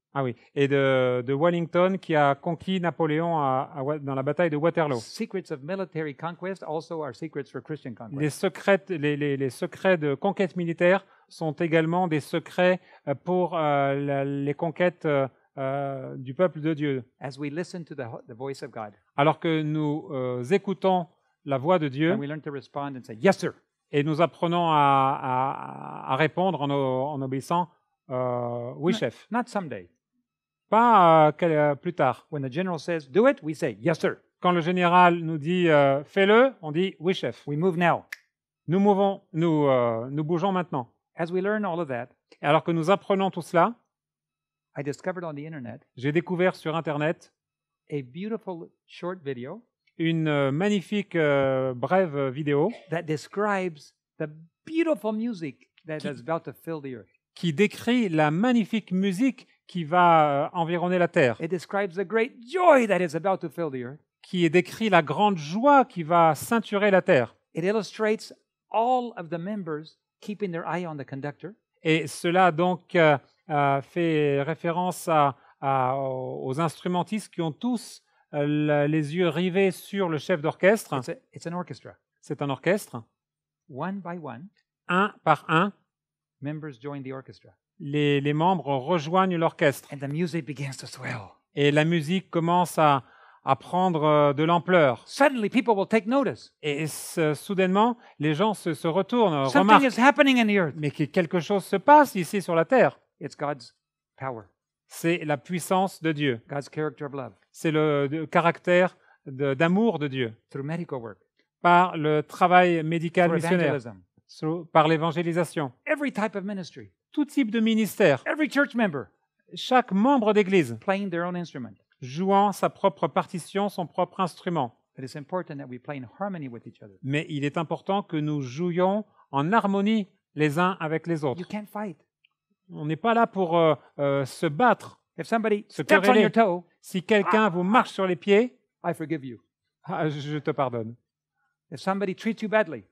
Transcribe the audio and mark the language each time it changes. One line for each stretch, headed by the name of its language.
French: Ah oui, et de Wellington qui a conquis Napoléon dans la bataille de Waterloo.
English: Secrets of military conquest also are secrets for Christian conquest.
French: Les secrets de conquête militaire sont également des secrets pour les conquêtes du peuple de Dieu.
English: As we listen to the voice of God,
French: Alors que nous écoutons la voix de Dieu
English: and we learn to respond and say, yes, sir.
French: et nous apprenons à répondre en obéissant oui, chef.
English: Not someday.
French: Pas plus tard.
English: When the general says, do it, we say, yes, sir.
French: Quand le général nous dit fais-le, on dit oui, chef.
English: We move now.
French: Nous bougeons maintenant.
English: As we learn all of that,
French: Et alors que nous apprenons tout cela,
English: I discovered on the internet
French: j'ai découvert sur Internet
English: a beautiful short video
French: une magnifique brève vidéo
English: that describes the beautiful music that is about to fill the earth.
French: qui décrit la magnifique musique qui va environner la terre,
English: It describes the great joy that is about to fill the earth.
French: qui décrit la grande joie qui va ceinturer la terre.
English: It illustrates all of the members keeping their eye on the conductor.
French: Et cela donc fait référence aux instrumentistes qui ont tous les yeux rivés sur le chef d'orchestre.
English: It's an orchestra.
French: C'est un orchestre.
English: One by one,
French: Un par un,
English: members join the orchestra.
French: les membres rejoignent l'orchestre.
English: And the music begins to swell.
French: Et la musique commence à prendre de l'ampleur.
English: Suddenly, people will take notice.
French: Et soudainement, les gens se retournent,
English: Something
French: remarquent
English: is happening in the earth.
French: mais que quelque chose se passe ici sur la terre.
English: It's God's power,
French: C'est la puissance de Dieu.
English: God's character of love
French: C'est le caractère d'amour de Dieu.
English: through medical work,
French: Par le travail médical
English: through
French: missionnaire,
English: evangelism,
French: par l'évangélisation.
English: every type of ministry,
French: Tout type de ministère.
English: every church member
French: Chaque membre d'église
English: playing their own instrument.
French: jouant sa propre partition, son propre instrument.
English: But it's important that we play in harmony with each other.
French: Mais il est important que nous jouions en harmonie les uns avec les autres.
English: You can't fight.
French: On n'est pas là pour se battre.
English: If somebody
French: Se
English: steps on
French: quereller.
English: your toe,
French: Si quelqu'un vous marche sur les pieds,
English: I forgive you.
French: je te pardonne.
English: If somebody treats you badly,